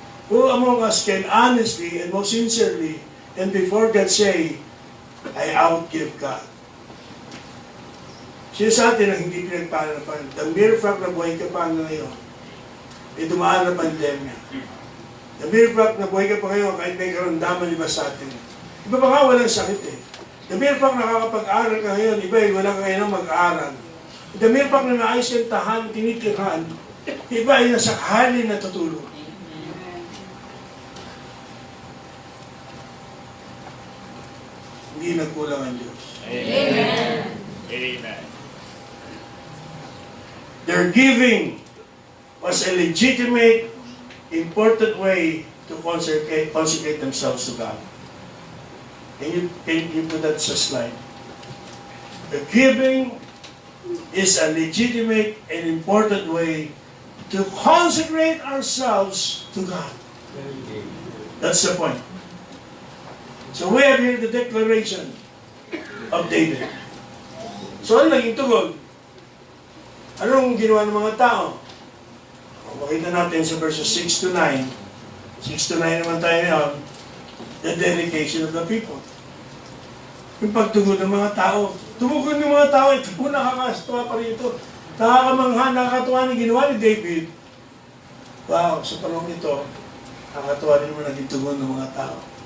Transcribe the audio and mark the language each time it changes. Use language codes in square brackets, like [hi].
[en] Who among us can honestly and most sincerely and before God say, I outgive God? [tl] Sino sa atin ang hindi pinagpapalapan? [en] The mere fact [tl] na buhay ka pa ngayon, dumaan na pandemya. [en] The mere fact [tl] na buhay ka pa ngayon, kahit may karamdaman iba sa atin. Iba pa nga walang sakit eh. [en] The mere fact [tl] na nakakapag-aral ka ngayon, iba ay walang ngayon mag-aaral. [en] The mere fact [tl] na naayos yung tahan, tinitirhan, iba ay nasa halin na tutulog. Hindi nagkulang ang Diyos. Amen. Amen. [en] Their giving was a legitimate, important way to consecrate themselves to God. Can you put that sa slide? The giving is a legitimate and important way to consecrate ourselves to God. That's the point. So we have here the declaration of David. [tl] So ano naging tugon? Anong ginawa ng mga tao? Makita natin sa verses 6 to 9. 6 to 9 naman tayo ngayon. [en] The dedication of the people. [tl] Yung pagtugon ng mga tao. Tumugon ng mga tao, ito po nakakatuwa pa rito. Nakakamangha, nakakatuwa ng ginawa ni David. Wow, sa panahon ito, nakakatuwa rin naman naging tugon ng mga tao.